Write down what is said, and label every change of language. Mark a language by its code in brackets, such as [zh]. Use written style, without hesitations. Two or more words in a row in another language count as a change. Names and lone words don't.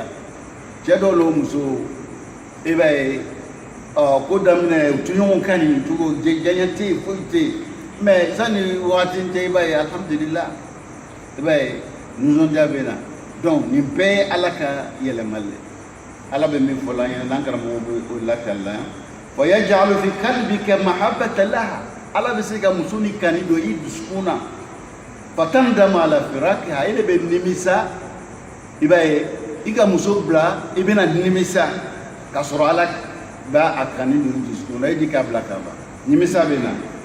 [bm] cɛ dɔw n'o muso i b'a ye ko daminɛ u tɛ ɲɔgɔn kan nin cogo diyaɲɛ tɛ yen foyi tɛ yen mais sanni wagati tɛ i b'a ye alhamdulilah i b'a ye nisɔndiya bɛ na donc nin bɛɛ ye ala ka yɛlɛmali ala bɛ min fɔ la an ɲɛna n'an karamɔgɔ bɛ o lakali la wa [ar] يجعل في قلبك محبة لها [bm] ala bɛ se ka muso ni kani don i dusukun na [ar] فتندم على فراقها [bm] ele bɛ nimisa i b'a ye i ka muso bila i bɛna nimisa ka sɔrɔ ala b'a kani don i dusukun na i di k'a bila ka ban nimisa bɛ na